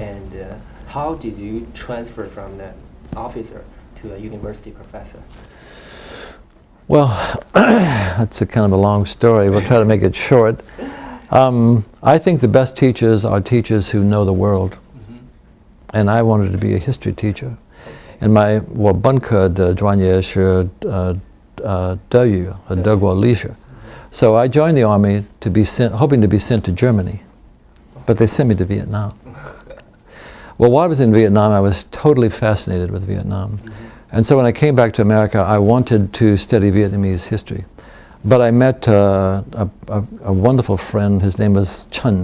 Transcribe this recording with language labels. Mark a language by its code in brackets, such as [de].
[en] And how did you transfer from the officer to a university professor? Well, that's a kind of a long story. We'll try to make it short. I think the best teachers are teachers who know the world. And I wanted to be a history teacher. And my [zh] 我本科的专业是德语和德国历史. [en] So I joined the army to be hoping to be sent to Germany, but they sent me to Vietnam. Well, while I was in Vietnam, I was totally fascinated with Vietnam. And so when I came back to America, I wanted to study Vietnamese history. But I met a wonderful friend. His name was Chen.